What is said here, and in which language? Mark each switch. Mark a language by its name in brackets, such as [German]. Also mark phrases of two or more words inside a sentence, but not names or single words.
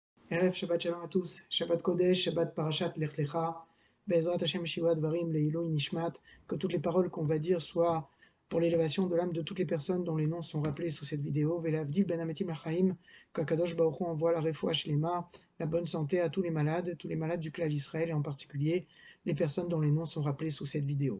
[Hebrew] ערב שבת שלום à tous, שבת קודש, שבת פרשת לך לך, בעזרת השם שבעה דברים לעילוי נשמת, [French] que toutes les paroles qu'on va dire soient pour l'élévation de l'âme de toutes les personnes dont les noms sont rappelés sous cette vidéo, [Hebrew] ולהבדיל בין המתים לחיים, [French] qu' [Hebrew] הקדוש ברוך הוא [French] envoie la [Hebrew] רפואה שלמה, [French] la bonne santé à tous les malades du clan Israël et en particulier les personnes dont les noms sont rappelés sous cette vidéo.